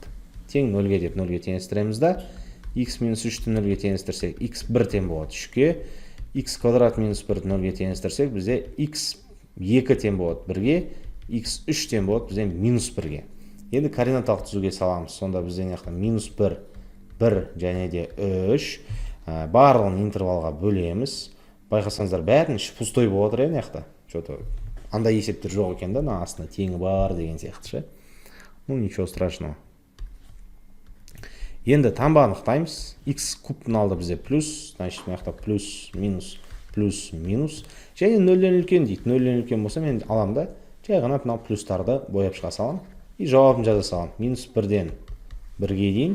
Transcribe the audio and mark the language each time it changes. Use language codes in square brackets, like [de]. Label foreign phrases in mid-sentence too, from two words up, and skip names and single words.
[kk] Тең 0-ге деп 0-ге теңестіреміз да, x-3-ті 0-ге теңестірсек, x1 тең болады 3-ге, x квадрат -1-ді 0-ге теңестірсек, бізде x2 тең болады 1-ге, x3 тең болады бізде -1-ге. Енді координаталық түзуге саламыз. Сонда бізде мына -1, 1 және де 3 барлығын интервалға бөлеміз. Байқасаңыздар бәрінің іші пустой болып отыр мына жақта. Что-то андай есептер жоқ екен да, мына астында теңі бар деген сияқты ше. [ru] Ну ничего страшного. [kk] Енді таңба анықтаймыз. X кубтың алды бізде плюс, значит мына жақта плюс, минус, плюс, минус. Және 0-ден үлкен дейді. 0-ден үлкен болса мен аламын да, жай ғана мына плюстарды бояп шыға салам. И жауабын жаза салам. -1-ден 1-ге дейін.